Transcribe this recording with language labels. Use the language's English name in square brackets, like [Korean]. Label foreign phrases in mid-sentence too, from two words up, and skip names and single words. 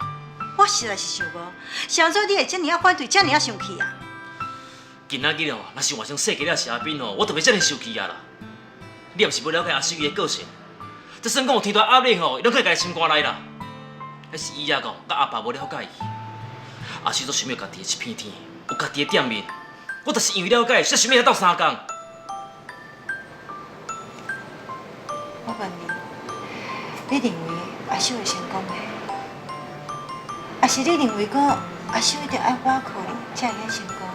[Min Nan Chinese] 我实在是想无，想做你会遮尔啊反对，遮尔啊生气啊！今仔日哦，若是换成世界了是阿斌哦，我就袂遮尔生气啊啦。你也毋是要了解阿秀伊的个性，就算讲有天大压力吼，伊拢可以家己心肝内啦。迄是伊仔讲，甲阿爸无了解伊。阿秀都想要家己的一片天，有家己的店面。我就是因为了解，才想要来斗3工。我问你，你认为阿秀会成功吗？还是你认为讲阿秀一定爱我靠你才会成功？